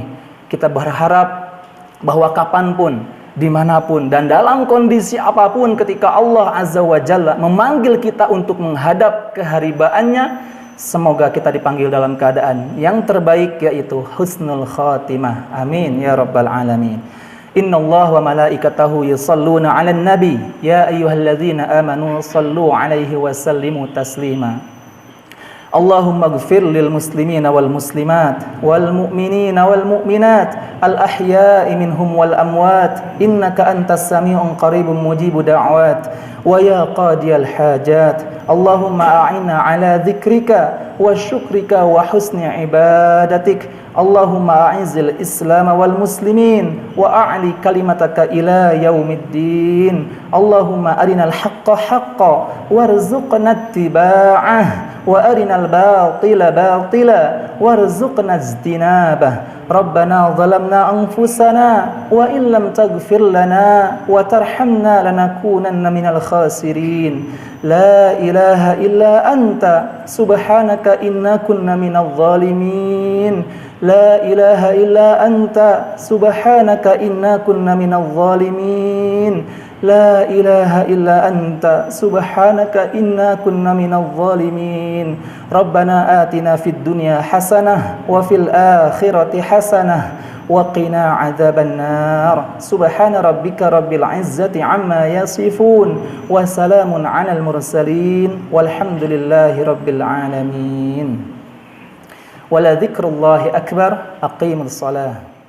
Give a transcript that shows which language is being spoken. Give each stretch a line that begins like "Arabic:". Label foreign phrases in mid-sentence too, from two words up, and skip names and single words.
Indonesian: Kita berharap bahwa kapanpun, dimanapun dan dalam kondisi apapun, ketika Allah
Arabic: عز وجل
Indonesian: memanggil kita untuk menghadap keharibaannya, semoga kita dipanggil dalam keadaan yang terbaik, yaitu
Arabic: حسن الخاتمة. آمين يا رب العالمين. إن الله وملائكته يصلون على النبي يا أيها الذين آمنوا صلوا عليه وسلموا تسليما. اللهم اغفر للمسلمين والمسلمات والمؤمنين والمؤمنات الأحياء منهم والأموات إنك أنت السميع قريب مجيب الدعوات ويا قاضي الحاجات. اللهم أعنا على ذكرك وشكرك وحسن عبادتك. اللهم أعز الإسلام والمسلمين وأعل كلمتك إلى يوم الدين. اللهم أرنا الحق حقا وارزقنا اتباعه وأرنا الباطل باطلا وارزقنا اجتنابه. ربنا ظلمنا أنفسنا وإن لم تغفر لنا وترحمنا لنكونن من الخاسرين. لا إله إلا أنت سبحانك إنا كنا من الظالمين. لا إله إلا أنت سبحانك إنا كنا من الظالمين. لا إله إلا أنت سبحانك إنا كنا من الظالمين. ربنا آتنا في الدنيا حسنة وفي الآخرة حسنة وقنا عذاب النار. سبحان ربك رب العزة عما يصفون وسلام على المرسلين والحمد لله رب العالمين. ولذكر الله أكبر. أقيموا الصلاة.